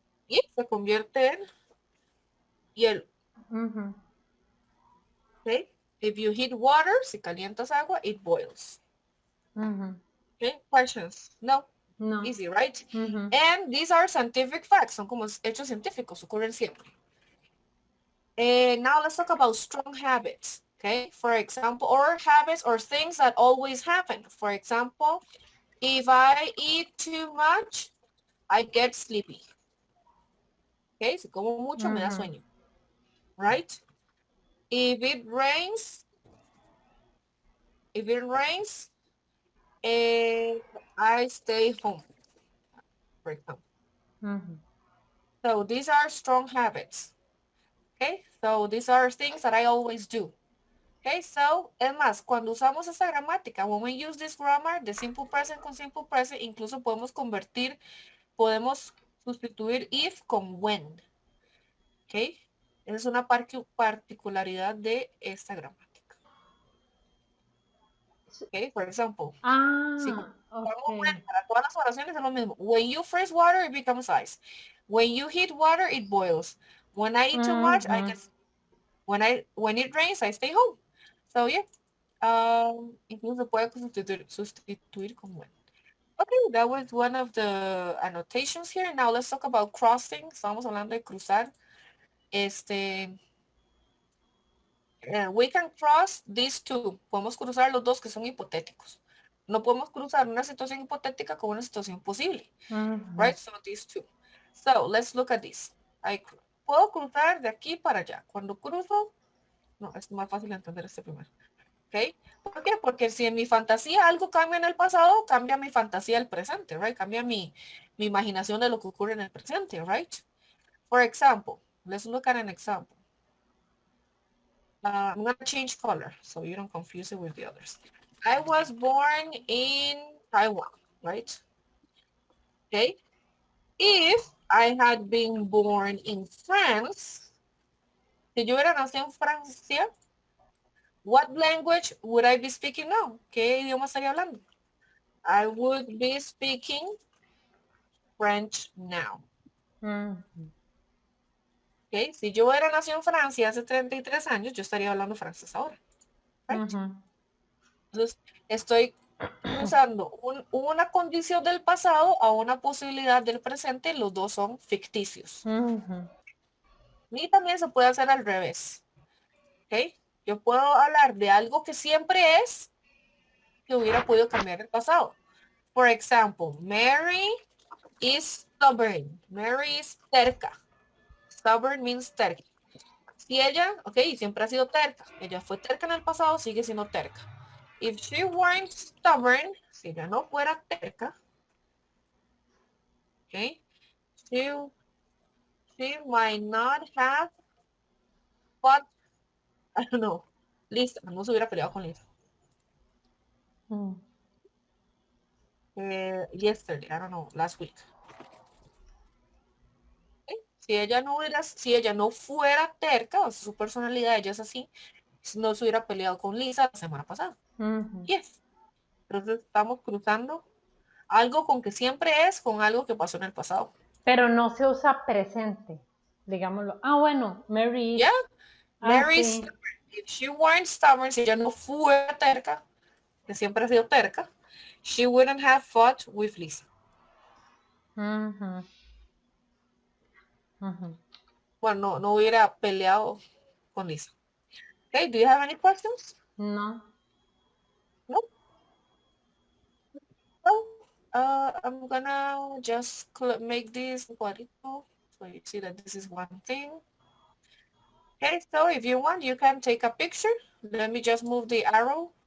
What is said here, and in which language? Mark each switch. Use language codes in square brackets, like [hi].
[es] Y se convierte en hielo. Mhm. [en] Okay? If you heat water, [es] si calientas agua, [en] it boils. Mhm. Okay? Questions? No. No. Easy, right? Mhm. And these are scientific facts. [es] Son como hechos científicos, ocurren siempre. [en] Now let's talk about strong habits. Okay? For example, or habits or things that always happen. For example, if I eat too much, I get sleepy. [es] Okay? Si como mucho, me da Mhm. sueño. [en] Right? If it rains, if it rains, I stay home, for example. Mhm. So these are strong habits. Okay, so these are things that I always do. [es] Okay, so, es más, cuando usamos esta gramática, [en] when we use this grammar, [es] de simple present con simple present, incluso podemos sustituir if con when. Okay, esa es una particularidad de esta gramática. [en] Okay, for example, [es] si usamos [en] when Okay. [es] para todas las oraciones es lo mismo. [en] When you freeze water, it becomes ice. When you heat water, it boils. When I eat too much, I Mhm. get when it rains, I stay home. So yeah, [es] incluso puede sustituir con [en] when. Okay, that was one of the annotations here. Now let's talk about crossing. [es] Estamos hablando de cruzar. [en] We can cross these two. [es] Podemos cruzar los dos que son hipotéticos. No podemos cruzar una situación hipotética con una situación posible. Mhm. [en] Right? So these two. So let's look at this. [es] Puedo cruzar de aquí para allá. Cuando cruzo, no, es más fácil entender este primero. ¿Ok? ¿Por qué? Porque si en mi fantasía algo cambia en el pasado, cambia mi fantasía del presente, right? Cambia mi imaginación de lo que ocurre en el presente, right? [en] For example, let's look at an example. I'm going to change color so you don't confuse it with the others. I was born in Taiwan, right? Okay. If I had been born in France, [es] si yo hubiera nacido en Francia, [en] what language would I be speaking now? [es] ¿Qué idioma estaría hablando? [en] I would be speaking French now. Mhm. Okay. [es] Si yo hubiera nacido en Francia hace 33 años, yo estaría hablando francés ahora. [en] Right? Mhm. [es] Entonces, estoy cruzando una condición del pasado a una posibilidad del presente, los dos son ficticios. Mhm. Y también se puede hacer al revés. ¿Ok? Yo puedo hablar de algo que siempre es, que hubiera podido cambiar el pasado. [en] For example, Mary is stubborn. Mary is terca. Stubborn means terca. [es] Si ella, ok, siempre ha sido terca. Ella fue terca en el pasado, sigue siendo terca. [en] If she weren't stubborn, [es] si ella no fuera terca, [en] ok, she, she might not have fought, I don't know, Lisa, [es] no se hubiera peleado con Lisa. Mm. [en] Yesterday, I don't know, last week. ¿Okay? [es] Si ella no fuera terca, o su personalidad, ella es así, no se hubiera peleado con Lisa la semana pasada. Mhm. [en] Yes. [es] Entonces estamos cruzando algo con que siempre es con algo que pasó en el pasado. Pero no se usa presente, digámoslo. Ah, bueno, Mary is. [en] Yeah, Ah, Mary is [es] sí. [en] stubborn. If she weren't stubborn, [es] si ella no fuera terca, que siempre ha sido terca, [en] she wouldn't have fought with Lisa. Mhm. Mhm. [es] Bueno, no hubiera peleado con Lisa. [en] Okay, do you have any questions? No. No? No? I'm gonna just make this cuadrito so you see that this is one thing. Okay, so if you want, you can take a picture. Let me just move the arrow.